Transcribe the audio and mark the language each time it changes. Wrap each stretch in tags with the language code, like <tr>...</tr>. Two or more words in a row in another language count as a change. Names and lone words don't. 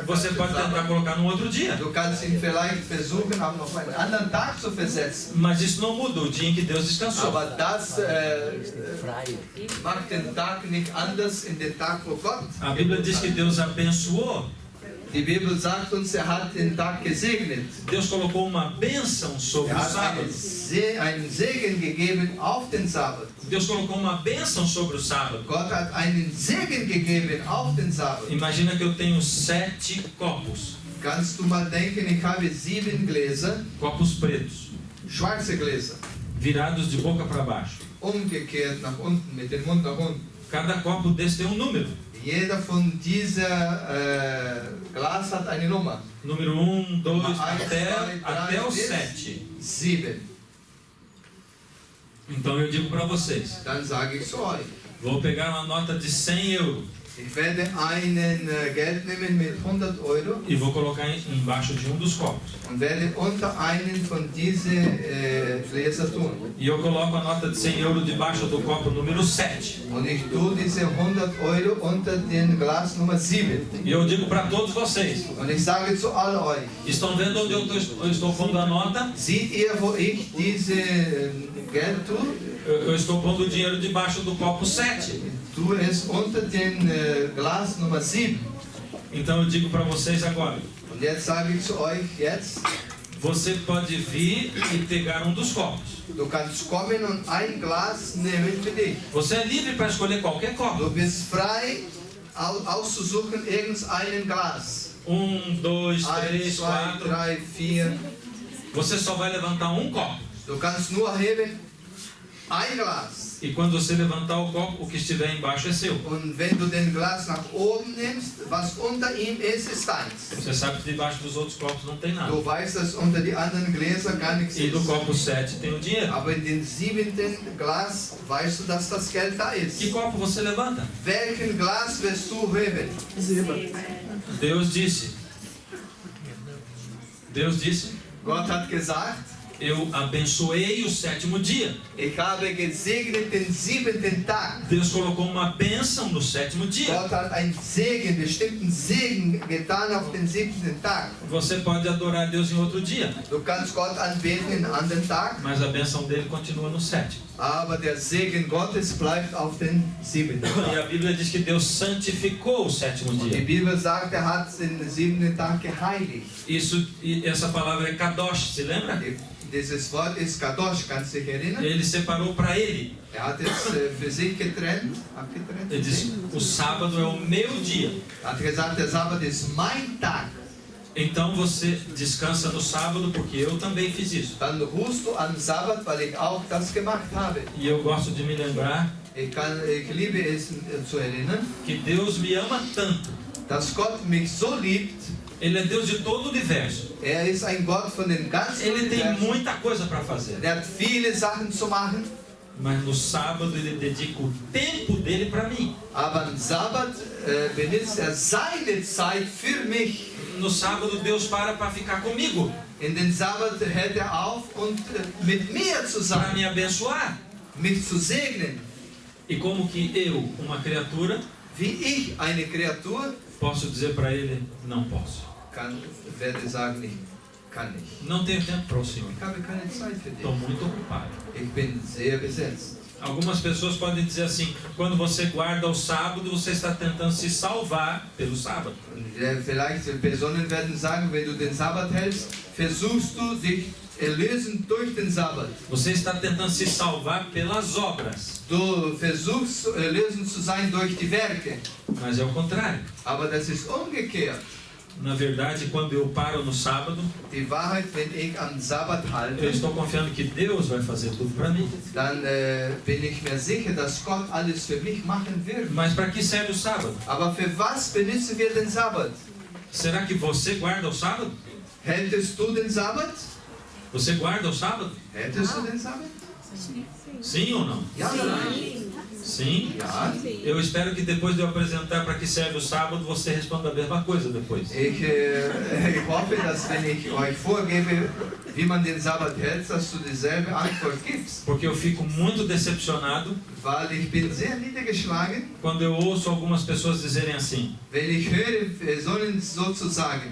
<pt>Você</pt> <de>hat,</de> <pt>pode tentar colocar no outro dia.</pt> <de>du kannst ihn vielleicht versuchen, auch noch einen anderen Tag zu versetzen.</de> <pt>Mas isso não muda o dia em que Deus descansou.</pt> <de>Aber das macht den Tag nicht anders in den Tag, wo Gott.</de> <pt>A Bíblia diz que Deus abençoou.</pt> <de>Die Bibel sagt uns, er hat den Tag gesegnet.</de> <pt>Deus colocou uma bênção sobre o</pt> <de>Er hat</de> <pt>sábado.</pt> <de>einen Segen gegeben auf den Sabbat.</de> <pt>Deus colocou uma bênção sobre o sábado.</pt> <de>Gott hat einen Segen gegeben auf den Sabbat.</de> <pt>Imagina que eu tenho 7 copos.</pt> <de>Kannst du mal denken, ich habe 7 Gläser,</de> <pt>Copos pretos,</pt> <de>schwarze Gläser,</de> <pt>virados de boca para baixo.</pt> <de>umgekehrt nach unten, mit dem Mund nach unten.</de> <pt>Cada copo desse tem um número.</pt> <de>Jeder von dieser Glas hat eine Nummer.</de> <pt>Número 1, 2, Uma, até o três, 7.</pt> <de>7.</de> <pt>Então eu digo para vocês,</pt> <de>Dann sage ich zu euch,</de> <pt>vou pegar uma nota de 100 euros</pt> <de>ich werde einen Geld nehmen mit 100 Euro</de> <pt>e vou colocar embaixo de um dos copos.</pt> <de>und werde unter einen von diesen Gläser tun.</de> <pt>E eu coloco a nota de 100 euros debaixo do copo número 7.</pt> <de>Und ich tue diese 100 Euro unter den Glas Nummer 7.</de> <pt>E eu digo para todos vocês,</pt> <de>Und ich sage zu all euch,</de> <pt>estão vendo onde eu estou pondo a nota?</pt> <de>seht ihr, wo ich diese Geld tue?</de> <pt>Eu estou pondo o dinheiro debaixo do copo 7.</pt> <de>Tue es unter den Glas Nummer 7.</de> <pt>Então eu digo para vocês agora,</pt> <de>Und jetzt sage ich zu euch, jetzt,</de> <pt>você pode vir e pegar um dos copos.</pt> <de>du kannst kommen und ein Glas nehmen für dich.</de> <pt>Você é livre para escolher qualquer copo.</pt> <de>Du bist frei, auszusuchen irgendein Glas.</de> <pt>1, 2,</pt> <de>1,</de> <pt>3,</pt> <de>2,</de> <pt>4.</pt> <de>3, 4.</de> <pt>Você só vai levantar um copo.</pt> <de>Du kannst nur heben ein Glas.</de> <pt>E quando você levantar o copo, o que estiver embaixo é seu.</pt> <de>Und wenn du den Glas nach oben nimmst, was unter ihm ist, ist deins.</de> <pt>Você sabe que debaixo dos outros copos não tem nada.</pt> <de>Du weißt, dass unter die anderen Gläser gar nichts</de> <pt>E do</pt> <de>ist.</de> <pt>copo 7 tem o dinheiro.</pt> <de>Aber in den 7. Glas weißt du, dass das Geld da ist.</de> <pt>Que copo você levanta?</pt> <de>Welchen Glas wirst du heben?</de> <pt>Deus disse. Deus disse</pt> <de>Gott hat gesagt,</de> <pt>Eu abençoei o sétimo dia.</pt> <de>Ich habe gesegnet den 7. Tag.</de> <pt>Deus colocou uma bênção no sétimo dia.</pt> <de>Gott hat einen Segen, bestimmten Segen getan auf den 7. Tag.</de> <pt>Você pode adorar a Deus em outro dia,</pt> <de>Du kannst Gott anbeten in einem anderen Tag,</de> <pt>mas a bênção dele continua no sétimo.</pt> <de>aber der Segen Gottes bleibt auf den 7. Tag.</de> <pt>E a Bíblia diz que Deus santificou o sétimo</pt> <de>Die</de> <pt>dia.</pt> <de>Bibel sagt, hat den 7. Tag geheiligt.</de> <pt>Essa palavra é kadosh, se lembra?</pt> <de>Dieses Wort ist Kadosh, kannst du dich erinnern?</de> <pt>Ele separou para ele.</pt> <de>Hat es für sich getrennt, abgetrennt.</de> <pt>Ele disse: o sábado é o meu dia.</pt> <de>Hat gesagt, der Sabbat ist mein Tag.</de> <pt>Então você descansa no sábado, porque eu também fiz isso.</pt> <de>Dann ruhst du am Sabbat, weil ich auch das gemacht habe.</de> <pt>E eu gosto de me lembrar</pt> <de>Ich liebe es zu erinnern,</de> <pt>que Deus me ama tanto.</pt> <de>dass Gott mich so liebt.</de> <pt>Ele é Deus de todo o universo.</pt> <de>Ist ein Gott von den ganzen</de> <pt>Ele tem</pt> <de>Universum.</de> <pt>muita coisa para fazer.</pt> <de>Er hat viele Sachen zu machen,</de> <pt>Mas no sábado ele dedica o tempo dele para mim.</pt> <de>aber am Sabbat benutzt seine Zeit für mich.</de> <pt>No sábado Deus para ficar comigo,</pt> <de>In den Sabbat hält auf und mit mir</de> <pt>para</pt> <de>zusammen,</de> <pt>me abençoar.</pt> <de>mich zu segnen.</de> <pt>E como que eu, uma criatura,</pt> <de>Wie ich, eine Kreatur,</de> <pt>posso dizer para ele: não posso.</pt> <de>werde sagen, ich kann nicht.</de> <pt>Não tenho tempo para o Senhor.</pt> <de>Ich habe keine Zeit für</de> <pt>Estou</pt> <de>dich.</de> <pt>muito ocupado.</pt> <de>Ich bin sehr besetzt.</de> <pt>Algumas pessoas podem dizer assim: quando você guarda o sábado, você está tentando se salvar pelo sábado.</pt> <de>Und vielleicht Personen werden sagen, wenn du den Sabbat hältst, versuchst du dich erlösen durch den Sabbat.</de> <pt>Você está tentando se salvar pelas obras.</pt> <de>Du versuchst erlösen zu sein durch die Werke.</de> <pt>Mas é o contrário.</pt> <de>Aber das ist umgekehrt.</de> <pt>Na verdade, quando eu paro no sábado,</pt> <de>Die Wahrheit, wenn ich am Sabbat</de> <pt>eu</pt> <de>halte,</de> <pt>estou confiando que Deus vai fazer tudo para mim.</pt> <de>dann bin ich mir sicher, dass Gott alles für mich machen wird.</de> <pt>Mas para que serve o sábado?</pt> <de>Aber für was benutzen wir den Sabbat?</de> <pt>Será que você guarda o sábado?</pt> <de>Hältest du den Sabbat?</de> <pt>Você guarda o sábado?</pt> <de>Hättest du den Sabbat?</de> <pt>Sim ou não?</pt> <de>Ja oder nein?</de> <pt>Sim.</pt> <de>Ja.</de> <pt>Eu espero que depois de eu apresentar para que serve o sábado, você responda a mesma coisa depois.</pt> <de>Ich hoffe, dass wenn ich euch vorgebe, wie man den Sabbat hält, dass du dieselbe Antwort gibst.</de> <pt>Porque eu fico muito decepcionado</pt> <de>Weil ich bin sehr niedergeschlagen,</de> <pt>quando eu ouço algumas pessoas dizerem assim:</pt> <de>wenn ich höre, Personen sozusagen,</de>